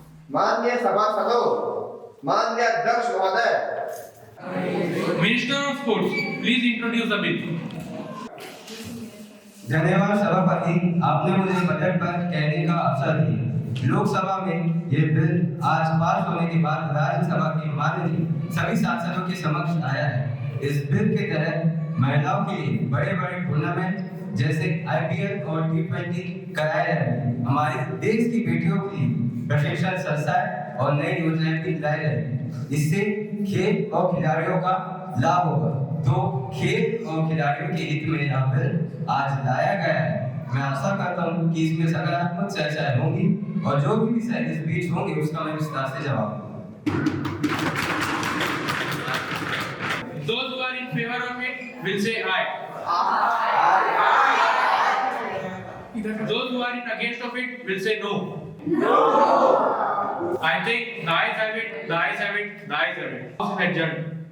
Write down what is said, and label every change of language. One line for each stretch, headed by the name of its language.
Hindi: माननीय सभासदों, माननीय अध्यक्ष महोदय,
English: Minister of Sports, please introduce the bill.
Hindi: धन्यवाद सभापति, आपने मुझे बजट पर कहने का अवसर दिया। लोकसभा में ये बिल आज पास होने के बाद राज्यसभा के माननीय सभी सांसदों के समक्ष आया है। इस बिल के तहत महिलाओं के लिए बड़े-बड़े टूर्नामेंट जैसे IPL और T20 कराए जाएंगे। हमारे देश की बेटियों के लिए प्रशिक्षण संस्थाएं और नई योजनाएं भी लाई जाएंगी। इससे खेल और खिलाड़ियों का लाभ होगा। तो खेल और खिलाड़ियों के हित में यह बिल आज लाया गया है। मैं आशा करता हूँ कि इसमें सकारात्मक चर्चाएं होंगी और जो भी विषय इस बीच होंगे उसका मैं विस्तार से जवाब दूंगा।
English: Those who are in favor of it will say aye. Those who are in against of it will say no. I think the ayes have it, the ayes have it, the ayes have it. House is adjourned.